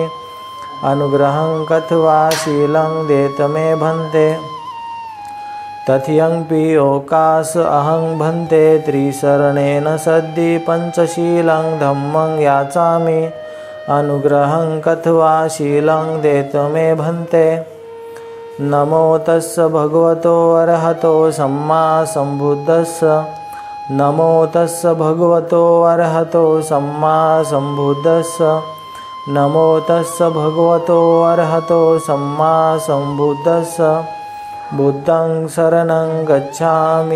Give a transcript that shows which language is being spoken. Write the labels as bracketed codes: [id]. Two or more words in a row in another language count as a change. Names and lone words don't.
[pi] अनुग्रहं कथवा शीलं देत मे भन्ते. तथियंपि ओकास अहं भन्ते त्रिशरणेन सद्धि पंचशीलं धम्मं याचामि. अनुग्रहं कथवा शीलं देत मे भन्ते. नमो तस्स भगवतो अरहतो सम्मा सम्बुद्धस्स. नमो तस्स भगवतो अरहतो सम्मा सम्बुद्धस्स. नमो तस्स भगवतो अरहतो सम्मा सम्बुद्धस्स. बुद्धं शरणं गच्छामि.